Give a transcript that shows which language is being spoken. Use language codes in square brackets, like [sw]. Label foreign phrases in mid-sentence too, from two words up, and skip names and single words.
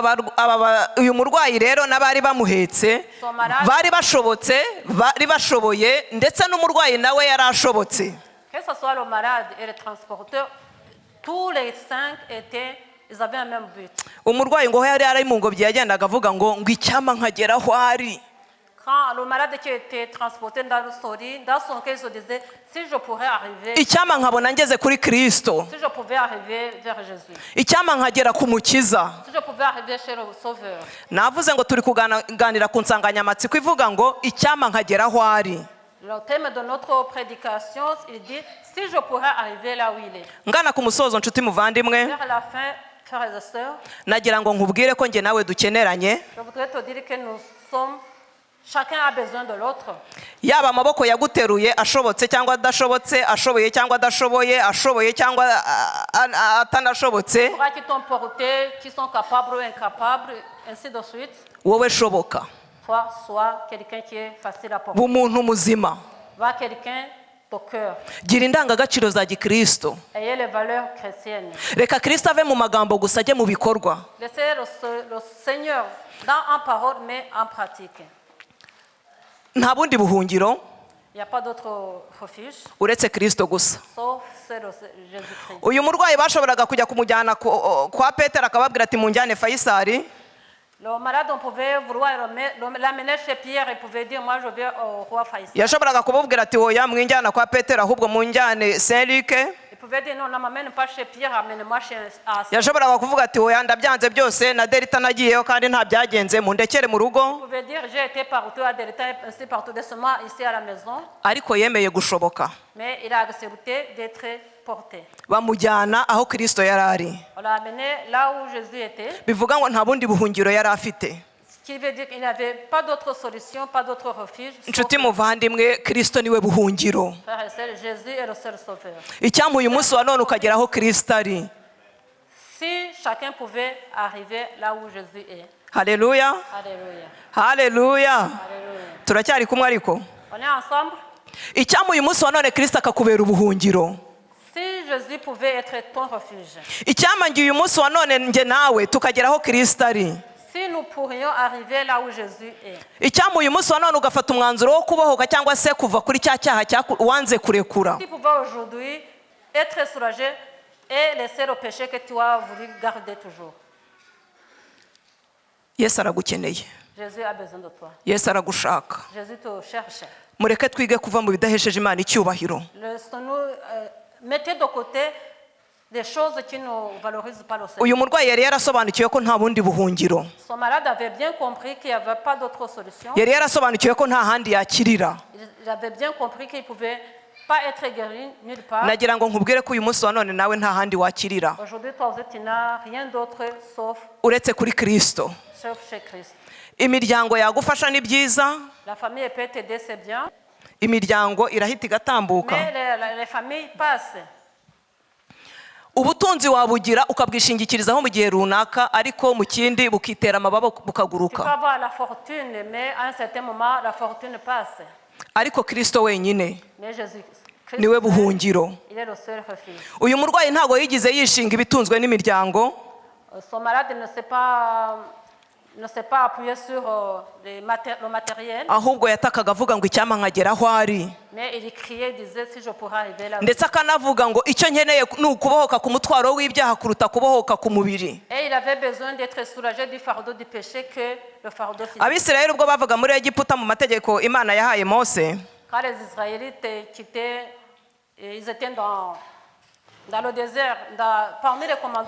[rw] Uyu murwayi rero n'abari bamuhetse bari bashobotse, bari bashoboye, ndetse n'umurwayi nawe yari ashobotse. [fr] Que ce soit le malade et le transporteur, tous les 5 ils avaient un même but. [rw] Umurwayi ngo yari ari mu ngobyi yagendaga avuga ngo icyama nkagera aho ari. [fr] Quand le malade qui était transporté dans son lit, dans son cœur, il se disait, si je pourrais arriver, [rw] Icyama nkabona ngeze kuri Kristo, [fr] si je pouvais arriver vers Jésus, [rw] icyama nkagera ku Mukiza. [fr] si je pouvais arriver chez le Sauveur. [rw] Navuze ngo turi kuganira ku nsanganyamatsiko ivuga ngo icyama nkagera aho ari. [fr] Le thème de notre prédication, il dit, si je pourrais arriver là où il est. [rw] Ngana ku musozo nshuti muvandimwe, [fr] Vers la fin, frères et sœurs, [rw] nagira ngo nkubwire ko njye nawe dukeneranye, [fr] je voudrais te dire que nous sommes, chacun a besoin de l'autre. [rw] yaba amaboko yaguteruye ashobotse cyangwa adashobotse, ashoboye cyangwa adashoboye, ashoboye cyangwa atanashobotse, [fr] Les bras qui t'ont porté, qui sont capables ou incapables, ainsi de suite. [rw] wowe shoboka. [fr] Toi, sois quelqu'un qui est facile à porter. [rw] Bumuntu muzima, [fr] Va quelqu'un de cœur. [rw] gira indangagaciro za gikristo. [fr] Ayez les valeurs chrétiennes. [rw] Reka Kristo ave mu magambo gusa ajye mu bikorwa. [fr] Laissez le Seigneur dans en parole, mais en pratique. [rw] Nta bundi buhungiro [fr] Il n'y a pas d'autre refuge, [rw] uretse Kristo gusa. [fr] sauf c'est le Jésus-Christ. [rw] Uyu murwayi bashoboraga kujya kumujyana kwa Petero akababwira ati munjyane Fayisari, [fr] Le malade, on pouvait vouloir l'amener chez Pierre et pouvait dire, moi je vais au roi Faisal. [rw] yashoboraga kubabwira ati oya mwinjyana kwa Petero ahubwo munjyane Saint Luc. [fr] Il pouvait dire non, ne m'amène pas chez Pierre, amène-moi chez Asa. [rw] yashoboraga kuvuga ati oya ndabyanze byose na Delita nagiyeyo kandi nta byagenze mundekere mu [fr] Vous [rw] rugo, [fr] pouvez dire j'ai été partout à Delta, ainsi partout doucement ici à la maison, [rw] ariko yemeye gushoboka [fr] mais il a accepté d'être porté. [rw] bamujyana aho Kristo yari ari. [fr] On l'a amené là où Jésus était, [rw] Bivuga ngo nta bundi buhungiro yari afite. [fr] ce qui veut dire qu'il n'avait pas d'autre solution, pas d'autre refuge. sauf [rw] Inshuti muvandimwe, Kristo niwe buhungiro. [fr] Frères et sœurs, Jésus est le seul sauveur. [rw] Icyampa uyu munsi wa none ukagera aho Kristo ari. [fr] Si chacun pouvait arriver là où Jésus est. [rw] Haleluya, [fr] Alléluia. [rw] haleluya. [fr] Alléluia. [rw] Turacyari kumwe ariko. [fr] On est ensemble. [rw] Icyampa uyu munsi wa none Kristo akakubera ubuhungiro. [fr] Si Jésus pouvait être ton refuge, [rw] Icyampa ngiye uyu munsi wa none nge nawe tukagera aho Kristo ari. [fr] si nous pourrions arriver là où Jésus est, [rw] Icyampa uyu munsi wa none ugafata umwanzuro wo kubohoka cyangwa se kuva kuri cya cyaha wanze kurekura. [fr] si tu pouvais aujourd'hui être soulagé et laisser le péché que tu as voulu garder toujours. [rw] Yesu aragukeneye. [fr] Jésus a besoin de toi. [rw] Yesu aragushaka. [fr] Jésus te cherche. [rw] Mureke twige kuva mu bidahesheje Imana icyubahiro. [fr] Laissons-nous mettez de côté des choses qui ne valorisent pas le Seigneur. [rw] Uyu murwayi yari yarasobanukiwe ko nta bundi buhungiro. [fr] Son malade avait bien compris qu'il n'y avait pas d'autre solution. [rw] Yari yarasobanukiwe ko nta handi yakirira. [fr] Il avait bien compris qu'il ne pouvait pas être guéri nulle part. [rw] Nagira ngo nkubwire ko uyu munsi wa none nawe nta handi wakirira [fr] Aujourd'hui, toi aussi, tu n'as rien d'autre sauf [rw] uretse kuri Kristo. [fr] chez Christ. [rw] Imiryango yagufasha ni byiza, [fr] La famille peut t'aider, c'est bien, [rw] imiryango irahita igatambuka. [fr] mais les familles passent. [rw] Ubutunzi wabugira ukabwishingikirizaho mu gihe runaka, ariko mu kindi bukitera amababa [fr] Tu peux [rw] bukaguruka. [fr] avoir la fortune, mais à un certain moment, la fortune passe. [rw] Ariko Kristo wenyine [fr] Mais Jésus, [rw] niwe buhungiro. [fr] il est le seul refuge. [rw] Uyu murwayi ntago yigize yishinga ibitunzwe n'imiryango, [fr] Son malade ne s'est pas appuyé sur le matériel, [rw] ahubwo yatakaga avuga ngo icyampa nkagera aho ari, [fr] mais il criait, il disait si je pourrais arriver là. [rw] ndetse akanavuga ngo icyo nkeneye ni ukubohoka ku mutwaro w'ibyaha kuruta kubohoka ku mubiri. [fr] Et il avait besoin d'être soulagé du fardeau du péché que le fardeau physique. [rw] Abisirayeli ubwo bavaga muri Egiputa mu mategeko Imana yahaye Mose, [fr] Quand les Israélites quittaient, ils étaient dans le désert, parmi les commandants.